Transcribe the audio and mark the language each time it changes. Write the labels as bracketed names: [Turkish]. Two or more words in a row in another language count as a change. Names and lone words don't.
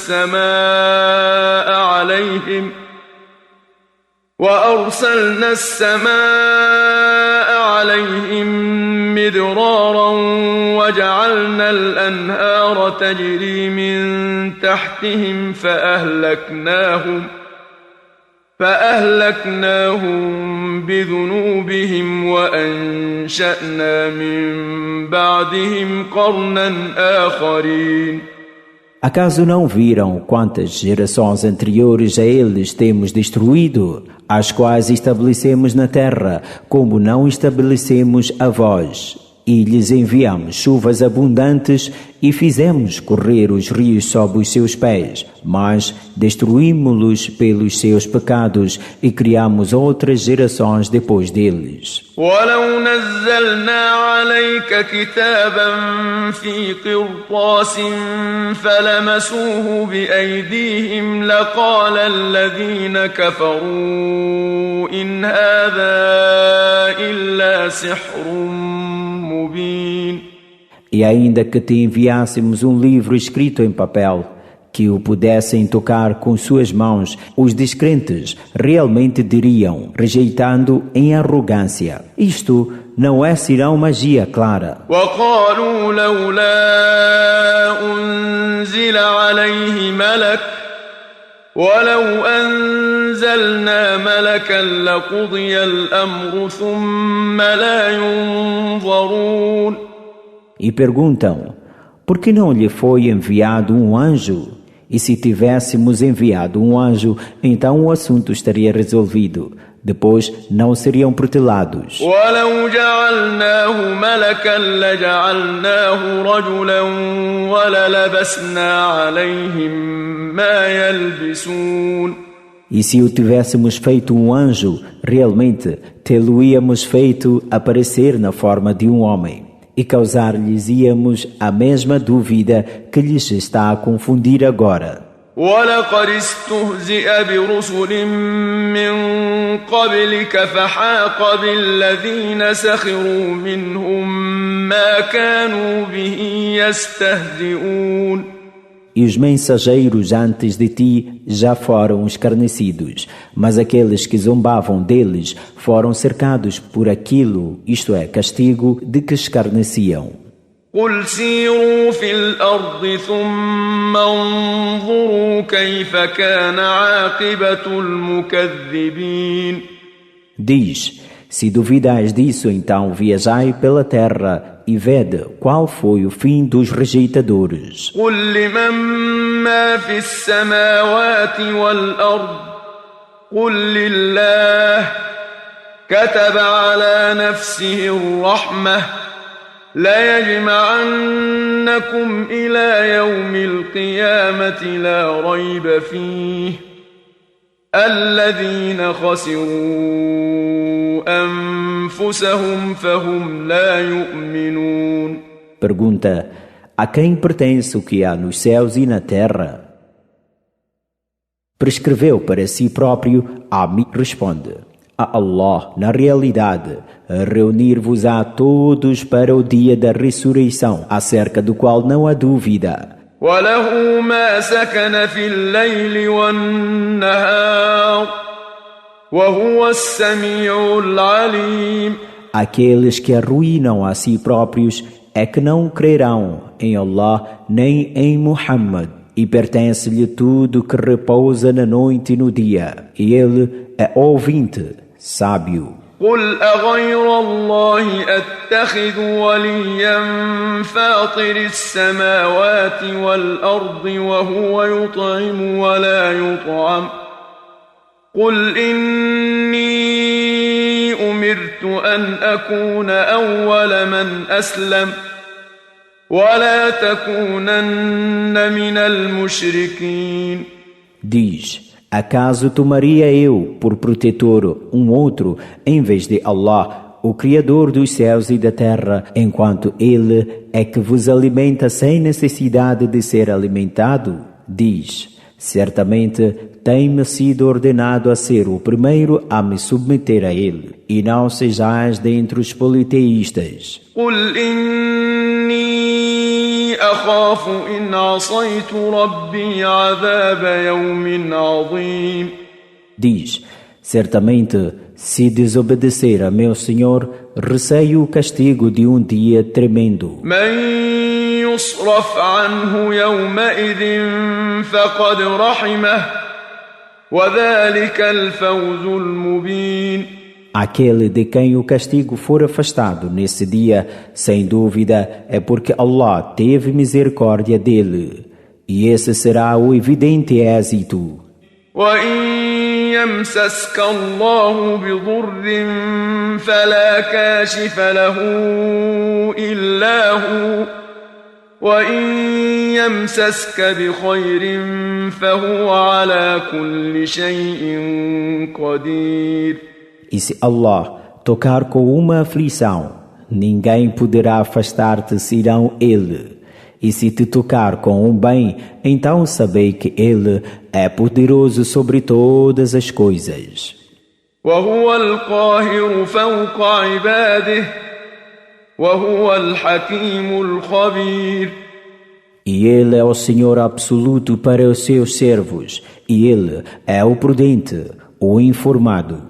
[Arabic] السماء عليهم مدرارا وجعلنا الأنهار تجري من تحتهم فأهلكناهم بذنوبهم وأنشأنا من بعدهم قرنا آخرين. [Portuguese] Acaso não viram quantas gerações anteriores a eles temos destruído, as quais estabelecemos na terra, como não estabelecemos a vós? E lhes enviamos chuvas abundantes e fizemos correr os rios sob os seus pés, mas destruímos-los pelos seus pecados e criamos outras gerações depois deles. [Arabic] وَلَوْ نَزَّلْنَا عَلَيْكَ كِتَابًا فِي قِرْطَاسٍ فَلَمَسُوهُ بِأَيْدِيهِمْ لَقَالَ الَّذِينَ كَفَرُوا إِنْ هَذَا إِلَّا سِحْرٌ مُبِينٌ. [Portuguese] E ainda que te enviássemos um livro escrito em papel, que o pudessem tocar com suas mãos, os descrentes realmente diriam, rejeitando em arrogância: isto não é senão magia clara. [Arabic] وَقَالُوا لَوْلَا أُنزِلَ عَلَيْهِ مَلَكٌ وَلَوْ أَنزَلْنَا مَلَكًا لَقُضِيَ الْأَمْرُ ثُمَّ لَا يُنظَرُونَ. [Portuguese] E perguntam: por que não lhe foi enviado um anjo? E se tivéssemos enviado um anjo, então o assunto estaria resolvido. Depois não seriam protelados. [Arabic] وَلَوْ جَعَلْنَاهُ مَلَكًا لَجَعَلْنَاهُ رَجُلًا وَلَلَبَسْنَا عَلَيْهِمْ مَا يَلْبِسُونَ. [Portuguese] E se o tivéssemos feito um anjo, realmente tê-lo-íamos feito aparecer na forma de um homem. E causar-lhes-íamos a mesma dúvida que lhes está a confundir agora. [Arabic] وَلَقَدِ اسْتُهْزِئَ بِرُسُلٍ مِّن قَبْلِكَ فَحَاقَ بِالَّذِينَ سَخِرُوا مِنْهُم مَّا كَانُوا بِهِ يَسْتَهْزِئُونَ. [Portuguese] E os mensageiros antes de ti já foram escarnecidos, mas aqueles que zombavam deles foram cercados por aquilo, isto é, castigo, de que escarneciam. [Arabic] قُلْ سِيرُوا فِي الْأَرْضِ ثُمَّ انظُرُوا كَيْفَ كَانَ عَاقِبَةُ الْمُكَذِّبِينَ. [Portuguese] Diz: se duvidais disso, então viajai pela terra e vede qual foi o fim dos rejeitadores. [Arabic] قُلْ لِمَن مَّا فِي السَّمَاوَاتِ وَالْأَرْضِ قُلْ لِلَّهِ كَتَبَ عَلَى نَفْسِهِ الرَّحْمَةَ لَيَجْمَعَنَّكُمْ إِلَى يَوْمِ الْقِيَامَةِ لَا رَيْبَ فِيهِ الَّذِينَ خَسِرُوا أَنفُسَهُمْ فَهُمْ لَا يُؤْمِنُونَ. [Portuguese] Pergunta: a quem pertence o que há nos céus e na terra? Prescreveu para si próprio, responde: a Allah, na realidade, reunir-vos a todos para o dia da ressurreição, acerca do qual não há dúvida. [Arabic] وله ما سكن في الليل والنهار وهو السميع العليم. [Portuguese] Aqueles que arruinam a si próprios é que não crerão em Allah nem em Muhammad, e pertence-lhe tudo que repousa na noite e no dia, e ele é ouvinte, sábio. [Arabic] قل أغير الله أتخذ وليا فاطر السماوات والأرض وهو يطعم ولا يطعم قل إني أمرت أن أكون أول من أسلم ولا تكونن من المشركين. [Portuguese] Diz: acaso tomaria eu por protetor um outro em vez de Allah, o Criador dos céus e da terra, enquanto Ele é que vos alimenta sem necessidade de ser alimentado? Diz: certamente tem-me sido ordenado a ser o primeiro a me submeter a Ele, e não sejais dentre os politeístas. [Arabic] قل إني أخاف إن عصيت ربي عذاب يوم عظيم. [Portuguese] Diz: certamente, se desobedecer a meu Senhor, receio o castigo de um dia tremendo. [Arabic] من يصرف عنه يومئذ فقد رحمه وذلك الفوز المبين. [Portuguese] Aquele de quem o castigo for afastado nesse dia, sem dúvida, é porque Allah teve misericórdia dele. E esse será o evidente êxito. [Arabic] وإن يمسسك الله بضر فلا كاشف له إلا هو وإن يمسسك بخير فهو على كل شيء قدير. [Portuguese] E se Allah tocar com uma aflição, ninguém poderá afastar-te senão Ele. E se te tocar com um bem, então sabei que Ele é poderoso sobre todas as coisas. [Arabic] وهو القاهر فوق عباده وهو الحكيم الخبير. [Portuguese] E Ele é o Senhor absoluto para os seus servos, e Ele é o prudente, o informado.